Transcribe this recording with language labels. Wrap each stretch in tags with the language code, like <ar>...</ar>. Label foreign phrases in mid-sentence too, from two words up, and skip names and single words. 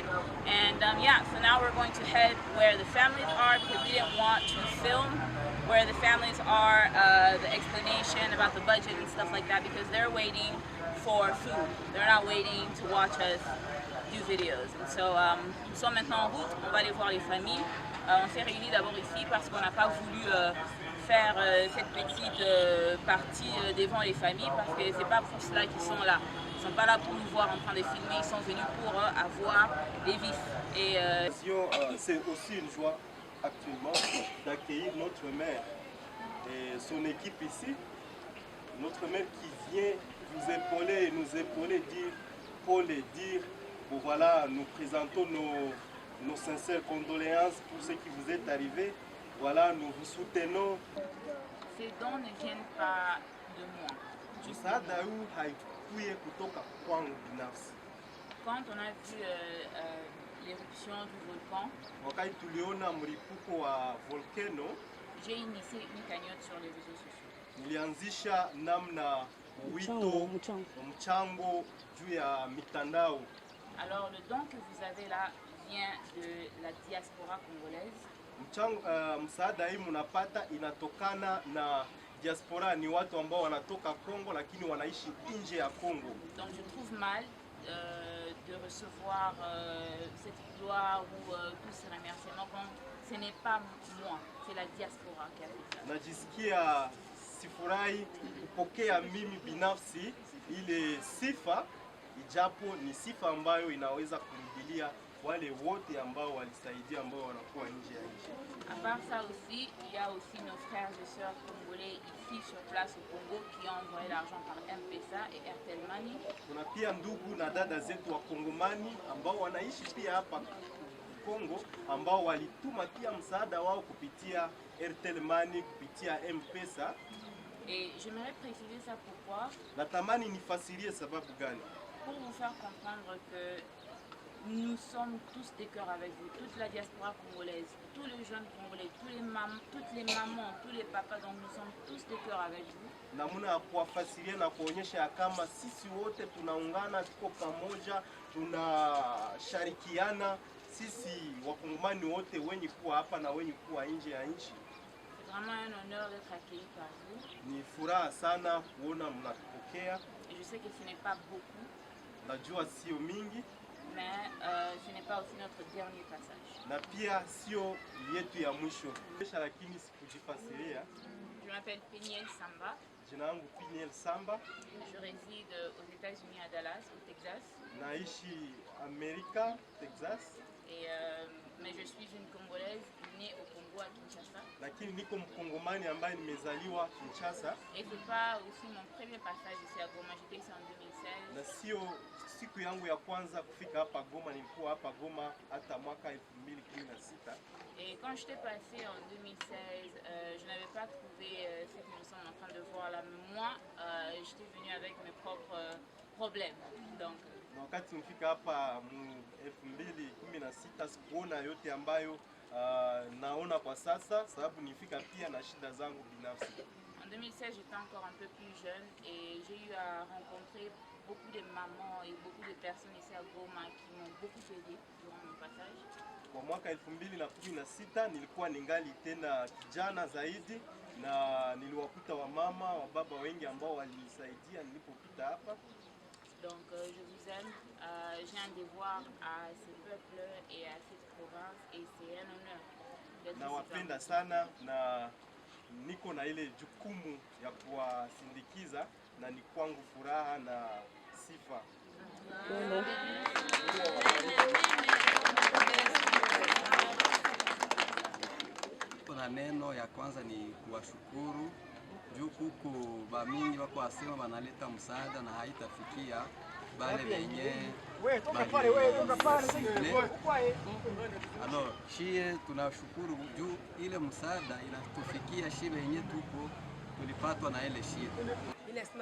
<en>And yeah, so now we're going to head where the families are, because we didn't want to film where the families are, the explanation about the budget and stuff like that, because they're waiting for food. They're not waiting to watch us do videos. And so</en> <fr>nous sommes maintenant en route, on va aller voir les familles. On s'est réunis d'abord ici parce qu'on n'a pas voulu faire cette petite partie devant les familles, parce que c'est pas pour cela qu'ils sont là. Ils sont pas là pour nous voir en train de filmer, ils sont venus pour avoir des vifs. Et c'est aussi une joie actuellement d'accueillir notre maire et son équipe ici. Notre maire qui vient vous épauler et nous épauler, dire, bon voilà, nous présentons nos sincères condoléances pour ce qui vous est arrivé. Voilà, nous vous soutenons. Ces dons ne viennent pas de moi.</fr> <sw>Msaada huu haikuye kutoka kwangu binafsi.</sw> <fr>Quand on a vu l'éruption du volcan,</fr> <sw>wakati tuliona mlipuko wa volcano,</sw> <fr>j'ai initié une cagnotte sur les réseaux sociaux.</fr> <sw>Nilianzisha namna wito mchango juu ya mitandao.</sw> <fr>Alors le don que vous avez là vient de la diaspora congolaise.</fr> <sw>Msaada hii mnapata inatokana na diaspora, ni watu ambao wanatoka Kongo lakini wanaishi nje ya Kongo.</sw> <fr>Donc je trouve mal de recevoir cette gloire ou tous ces remerciements quand ce n'est pas moi, c'est la diaspora qui a fait ça.</fr> <sw>Najisikia sifurahi kupokea mimi binafsi ile sifa, ijapo ni sifa ambayo inaweza kurudilia wale wote ambao walisaidia, ambao wanakuwa nje ya nchi.</sw> <fr>À part ça aussi, il y a aussi nos frères et sœurs congolais ici sur place au Congo qui ont envoyé l'argent par M-Pesa et Airtel Money.</fr> <sw>Kuna pia ndugu na dada zetu wa Kongomani ambao wanaishi pia hapa Kongo, ambao walituma pia msaada wao kupitia Airtel Money, kupitia M-Pesa.</sw> <fr>Et j'aimerais préciser ça pourquoi.</fr> <sw>Natamani nifasirie sababu gani?</sw> <fr>Pour vous faire comprendre que nous sommes tous de cœur avec vous, toute la diaspora congolaise, tous les jeunes congolais, toutes les mamans, tous les papas, donc nous sommes tous de cœur avec vous.</fr> <sw>Namuna kuwafasiria na kuonyesha kama sisi wote tunaungana, tuko pamoja, tunashirikiana, sisi wakongomani wote wenye kuwa hapa na wenye kuwa nje ya nchi.</sw> <fr>C'est vraiment un honneur d'être accueilli par vous.</fr> <sw>Ni furaha sana kuona mnatupokea.</sw> <fr>Et je sais que ce n'est pas beaucoup.</fr> <sw>Najua sio mingi.</sw> <fr>Mais ce n'est pas aussi notre dernier passage.</fr> <sw>Na pia sio yetu ya mwisho. Lakini sikujifasiria.</sw> <fr>Je m'appelle Peniel Samba.</fr> <sw>Jina langu Peniel Samba.</sw> <fr>Je réside aux États-Unis à Dallas, au Texas.</fr> <sw>Naishi Amerika, Texas.</sw> <fr>Et mais je suis une Congolaise née au Congo à Kinshasa.</fr> <sw>Lakini niko Mkongomani ambaye nimezaliwa Kinshasa.</sw> <fr>Et c'est pas aussi mon premier passage ici à Goma, j'étais ici en 2016.</fr> <sw>Na sio siku yangu ya kwanza kufika hapa Goma, nilikuwa hapa Goma hata mwaka 2016.</sw> <fr>Et quand j'étais passé en 2016, je n'avais pas trouvé ce que nous sommes en train de voir là. Mais moi, j'étais venue avec mes propres problèmes. Donc</fr> <sw>wakati nifika hapa 2016 sikuona yote ambayo naona kwa sasa, sababu nifika pia na shida zangu binafsi.</sw> <fr>En 2016, j'étais encore un peu plus jeune et j'ai eu à rencontrer beaucoup de mamans et beaucoup de personnes ici à Goma qui m'ont beaucoup aidé durant mon passage.</fr> <sw>Kwa mwaka 2016 nilikuwa ningali tena kijana zaidi, na niliwakuta wamama, wababa wengi ambao walinisaidia nilipopita hapa.</sw> <fr>Donc je vous aime, j'ai un devoir à ce peuple et à cette province et c'est un honneur d'être ici.</fr> <sw>Nawapenda sana na niko na ile jukumu ya kuwasindikiza, na ni kwangu furaha na sifa. Na neno ya kwanza ni kuwashukuru juu kuko bamingi wako wasema banaleta msaada na haitafikia bale benye alors shie tunashukuru juu ile msaada inatufikia shie benye tuko tulipatwa na ile shie.</sw>